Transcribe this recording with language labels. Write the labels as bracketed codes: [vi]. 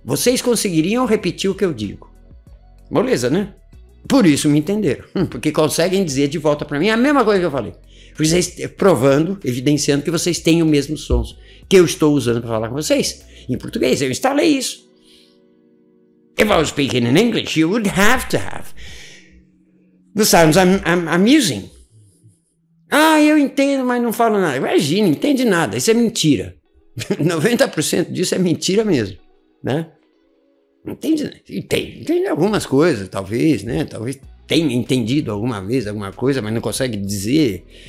[pt] Vocês conseguiriam repetir o que eu digo? Beleza, né? Por isso me entenderam. Porque conseguem dizer de volta para mim a mesma coisa que eu falei. Vocês provando, evidenciando que vocês têm os mesmos sons que eu estou usando para falar com vocês. Em português, eu instalei isso. [en] If I was speaking in English, you would have to have the sounds I'm using. [pt] Eu entendo, mas não falo nada. Imagina, não entende nada. Isso é mentira. 90% disso é mentira mesmo, né? Não entende, entende algumas coisas, talvez, né? Talvez tenha entendido alguma vez alguma coisa, mas não consegue dizer.